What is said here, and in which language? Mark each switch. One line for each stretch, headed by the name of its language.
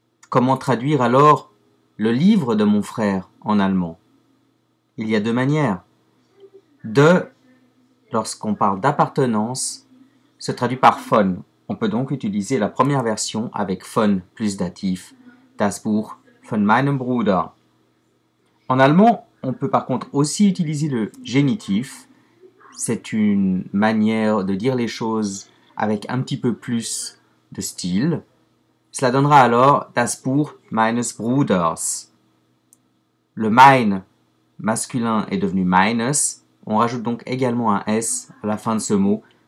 French: Comment traduire alors le livre de mon frère en allemand? Il y a deux manières. De, lorsqu'on parle d'appartenance, se traduit par von. On peut donc utiliser la première version avec von plus datif.
German: Das Buch von meinem Bruder.
French: En allemand, on peut par contre aussi utiliser le génitif. C'est une manière de dire les choses avec un petit peu plus de style. Cela donnera alors
German: das Buch meines Bruders.
French: Le mein masculin est devenu meines. On rajoute donc également un S à la fin de ce mot.